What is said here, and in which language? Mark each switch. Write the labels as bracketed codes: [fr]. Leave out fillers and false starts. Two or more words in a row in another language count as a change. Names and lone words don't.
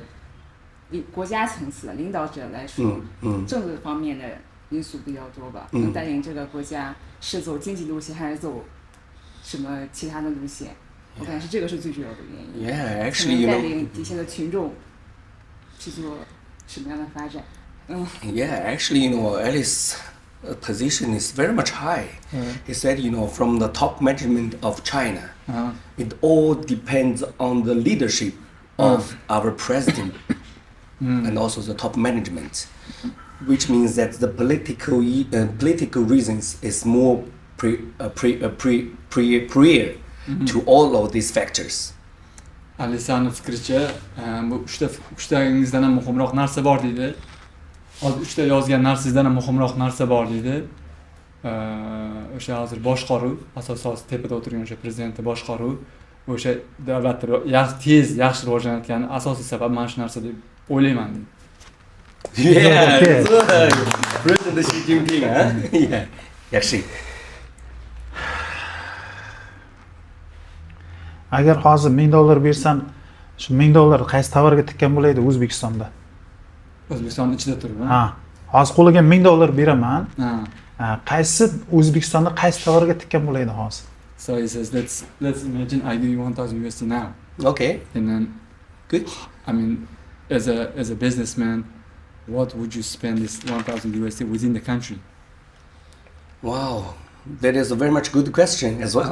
[zh] 国家层次的领导者来说，政治方面的因素比较多吧，能带领这个国家是走经济路线还是走什么其他的路线？我感觉这个是最主要的原因。 [en] Yeah, actually, [zh] 带领底下的群众去做什么样的发展 [en] ？Yeah, actually, Alice's position is very much high. He said, from the top management of China, it all depends on the leadership of our president. And also the top management, which means that the political reasons is more prior to all of these factors. [uz] Alisani fikricha, bu uchtangizdan ham muhimroq narsa bor deydi. Hozir 3ta yozgan narsangizdan ham muhimroq narsa bor deydi. o'sha hozir boshqaruv asosan tepada o'tirgan o'sha prezidentni boshqaruv o'sha davlatni tez yaxshi rivojlanayotgani asosiy sabab mana shu narsa deb o'ylayman. [en] Yeah, Okay. good. President Xi Jinping, huh? Yeah. [uz] Yaxshi. Agar hozir $1000 bersam, shu $1000 qaysi tovarga tikkan bo'laydi O'zbekistonda? O'zbekiston ichida turib. Ha. Hozir qo'liga $1000 beraman. Ha. Qaysi O'zbekistonda qaysi tovarga tikkan bo'laydi hozir? [en] So he says, let's imagine I give you 1000 USD now, Okay. and then Good. I mean, as a businessman, what would you spend this 1000 USD within the country? Wow. That is a very much good question as well.